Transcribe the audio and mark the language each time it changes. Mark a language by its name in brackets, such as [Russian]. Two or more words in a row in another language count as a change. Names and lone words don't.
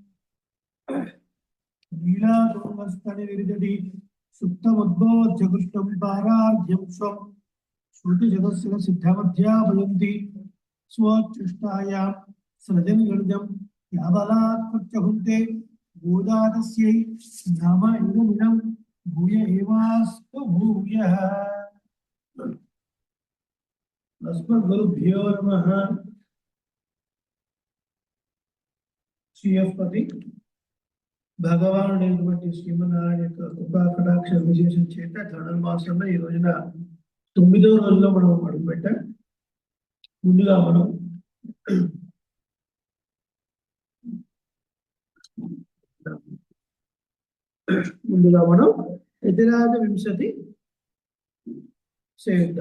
[Sanskrit] लीलातुङ्गस्तनिविरजति सुप्तमुद्बोध्य कृष्णं पारार्ध्यं स्वं श्रुतिजगस्य सिद्धमध्यापयन्ति स्वोच्छिष्टायां सृजनगर्जं याबलात् प्रत्यहुन्ते गोदादस्यै नाम इदमिदं भूय एवास्तु भूयः। अस्मद्गुरुभ्यो नमः। [Telugu] శ్రీయపతి భగవానుడైనటువంటి శ్రీమన్నారాయణ యొక్క కృపా కటాక్ష విశేషం చేత ధనుర్మాసంలో ఈ రోజున 9వ రోజులో మనం అడుగుపెట్టాం. ముందుగా మనం యతిరాజ వింశతి చేద్దాం.